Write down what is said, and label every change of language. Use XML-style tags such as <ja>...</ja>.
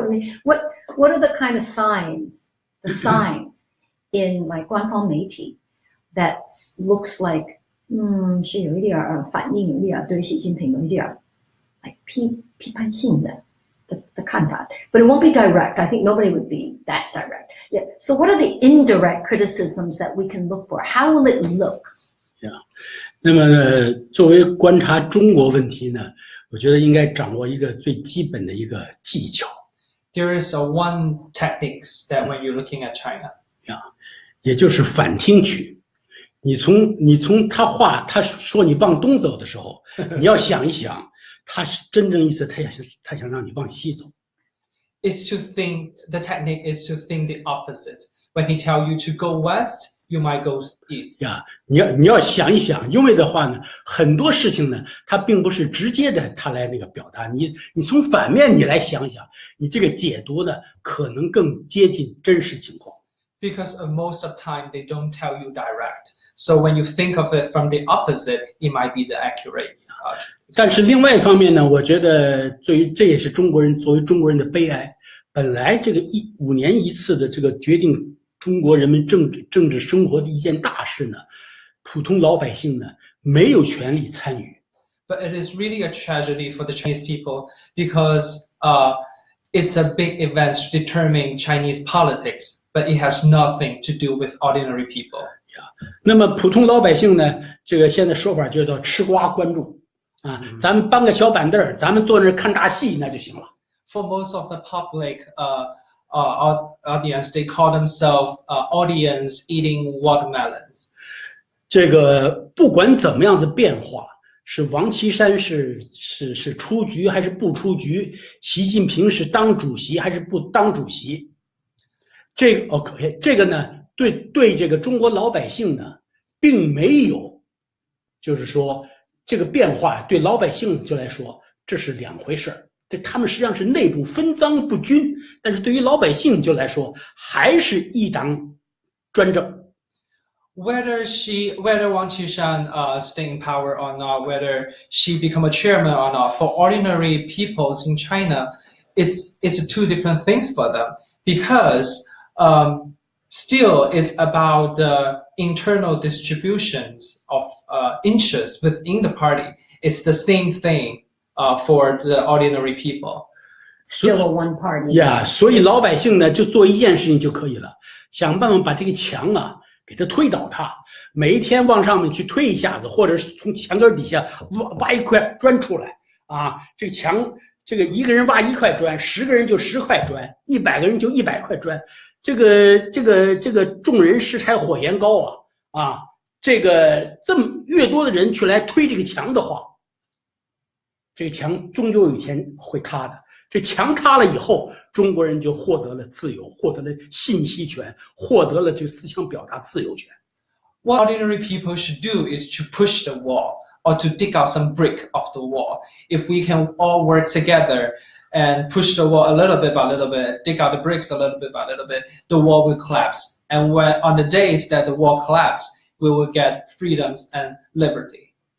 <en>I mean, what are the kind of signs, in like</en> <zh>官方媒体</zh> <en>that looks like</en> <zh>是有一点反应，有一点</zh> <en>对习近平有一点 like</en> <zh>批判性的看法，</zh> <en>but it won't be direct. I think nobody would be that direct. Yeah. So what are the indirect criticisms that we can look for? How will it look? Yeah.</en> <zh>那么作为观察中国问题呢，我觉得应该掌握一个最基本的一个技巧。</zh> <en>There is one techniques that when you're looking at China.</en> <zh>Yeah. 也就是反听取。你从他说你往东走的时候，你要想一想，他是真正意思，他想让你往西走。</zh> <en>It's to think, the technique is to think the opposite. When he tell you to go west, you might go east.</en> <zh>呀，你要想一想，因为的话呢，很多事情呢，它并不是直接的他来那个表达，你从反面你来想想，你这个解读呢，可能更接近真实情况。</zh> <en>Because most of the time they don't tell you direct. So when you think of it from the opposite, it might be the accurate.</en> <zh>但是另外一方面呢，我觉得这也是作为中国人的悲哀。本来这个5年一次的这个决定中国人民政治生活的一件大事呢，普通老百姓呢没有权利参与。</zh> <en>But it is really a tragedy for the Chinese people because it's a big event determining Chinese politics, but it has nothing to do with ordinary people.</en> <zh>那么普通老百姓呢，这个现在说法叫做吃瓜观众啊，咱们搬个小板凳，咱们坐那儿看大戏那就行了。</zh> <en>For most of the public audience, they call themselves audience eating watermelons.</en> <zh>这个不管怎么样子变化，是王岐山是出局还是不出局，习近平是当主席还是不当主席，这个 OK， 这个呢，对这个中国老百姓呢，并没有，就是说这个变化对老百姓就来说，这是两回事儿。对他们实际上是内部分赃不均，但是对于老百姓就来说，还是一党专政。</zh> <en>Whether Wang Qishan stay in power or not, whether she become a chairman or not, for ordinary peoples in China, it's two different things for them because still it's about the internal distributions of interests within the party. It's the same thing for the ordinary people. Still a one party.</en> <zh>呀，所以老百姓呢就做一件事情就可以了，想办法把这个墙啊。给它推倒它，每一天往上面去推一下子，或者是从墙根底下挖一块砖出来啊！这个墙，这个一个人挖一块砖，10个人就10块砖，100个人就100块砖。这个众人拾柴火焰高啊！这个这么越多的人去来推这个墙的话，这个墙终究有一天会塌的。这墙塌了以后，中国人就获得了自由，获得了信息权，获得了这个思想表达自由权。</zh> <en>What ordinary people should do is to push the wall or to dig out some brick of the wall. If we can all work together and push the wall a little bit by little bit, dig out the bricks a little bit by little bit, the wall will collapse. And when on the days that the wall collapses, we will get freedoms and liberty.</en>